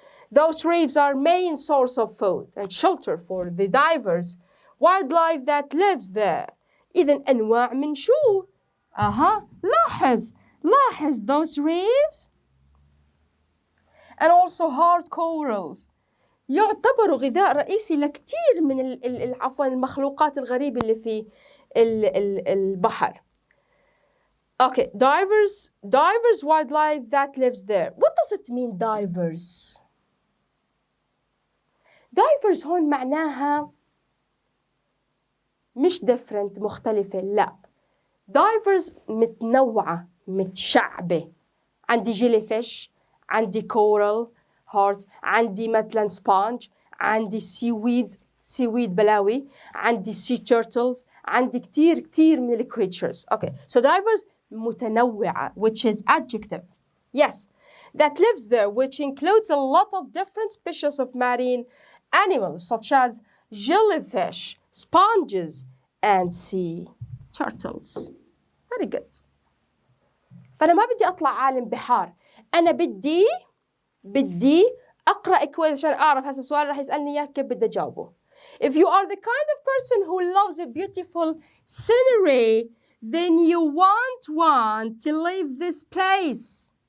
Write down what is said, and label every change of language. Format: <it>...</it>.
<en>Those reefs are main source of food and shelter for the divers, wildlife that lives there.</en> <ar>إذن أنواع من شو؟ لاحظ</ar> <en>those reefs and also hard corals</en> <ar>يعتبروا غذاء رئيسي لكثير من المخلوقات الغريبة اللي في البحر.</ar> <en>Okay, divers wildlife that lives there. What does it mean divers?</en> <ar>Divers هون معناها مش different مختلفة، لا. divers متنوعة متشعبة. عندي jellyfish، عندي coral hearts، عندي مثلا sponge، عندي seaweed بلاوي، عندي sea turtles، عندي كتير من ال creatures.</ar> <en>Okay, so divers متنوعة, which is adjective. Yes, that lives there, which includes a lot of different species of marine animals, such as jellyfish, sponges, and sea turtles. Very good.</en> <ar>فأنا ما بدي أطلع عالم بحار، أنا بدي أقرأ كويس عشان أعرف هذا السؤال راح يسألني إياه كيف بدي أجاوبه.</ar> <en>If you are the kind of person who loves a beautiful scenery, then you won't want to leave this place.</en>